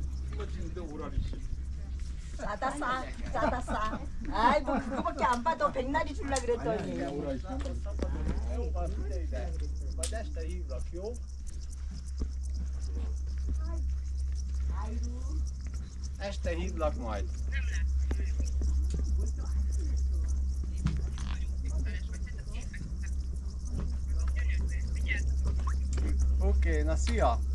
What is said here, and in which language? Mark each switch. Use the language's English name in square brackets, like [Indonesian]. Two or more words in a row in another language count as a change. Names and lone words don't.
[Korean] 싸다. 아이 뭐 그거밖에 안 봐도 백날이 줄라 그랬더니. [Hungarian] Majd este hívlak, jó? Este hívlak majd. Oké, na szia!